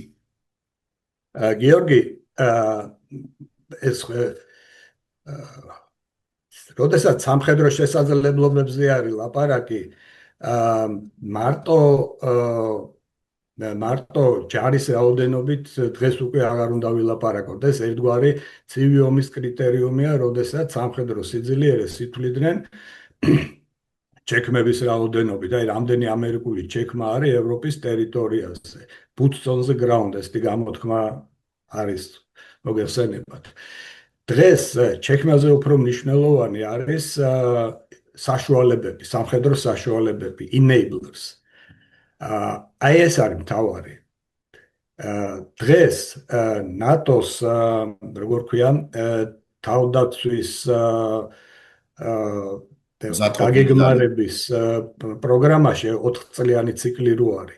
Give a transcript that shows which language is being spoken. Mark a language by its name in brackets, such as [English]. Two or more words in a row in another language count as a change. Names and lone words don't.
[Georgian] გიორგი, ეს როდესაც სამხედრო შესაძლებლობებზე არის ლაპარაკი, მარტო ჯარის რაოდენობით დღეს უკვე აღარ უნდა ვილაპარაკოთ. ეს ერთგვარი ცივი ომის კრიტერიუმია, როდესაც სამხედრო სიძლიერეს ითვლიდნენ ჩექმების რაოდენობით. აი, რამდენი ამერიკული ჩექმა არის ევროპის ტერიტორიაზე. [English] Boots on the ground [Georgian] ესეთი გამოთქმა არის, მოგეხსენებათ. დღეს ჩექმაზე უფრო მნიშვნელოვანი არის საშუალებები, სამხედრო საშუალებები, enablers. აი ეს არის მთავარი. დღეს ნატოს, როგორ ქვია, თავდაცვის გაგეგმარების პროგრამაში 4 წლიანი ციკლი რო არის.